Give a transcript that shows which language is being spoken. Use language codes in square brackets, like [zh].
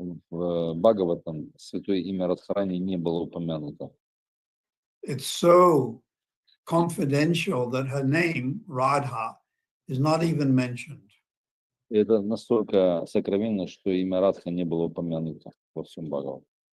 [ru] В Бхагаватам святое имя Радхарани не было упомянуто. [en] It's so confidential that her name, Radha, is not even mentioned. [ru] Это настолько сокровенно, что имя Радха не было упомянуто во всем Бхагаватам.